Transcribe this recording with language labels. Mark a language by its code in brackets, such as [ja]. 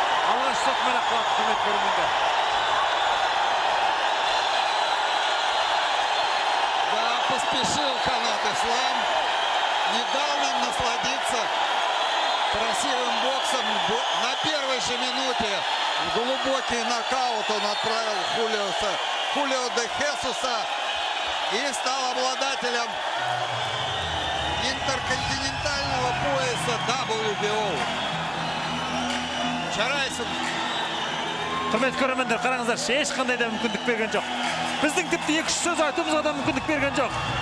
[kk] Алғаш соқмен ақпалады, құрмет көрермендер. [ru] Да, поспешил Қанат Ислам, не дал нам насладиться красивым боксом. На первой же минуте глубокий нокаут он отправил Хулио де Хесуса и стал обладателем интерконтинентального пояса WBO. [kk] Жарайсың. Құрмет көрермендер, қараңыздар, ешқандай да мүмкіндік берген жоқ. Біздің тіпті 2-3 сөз айтуымызға да мүмкіндік берген жоқ.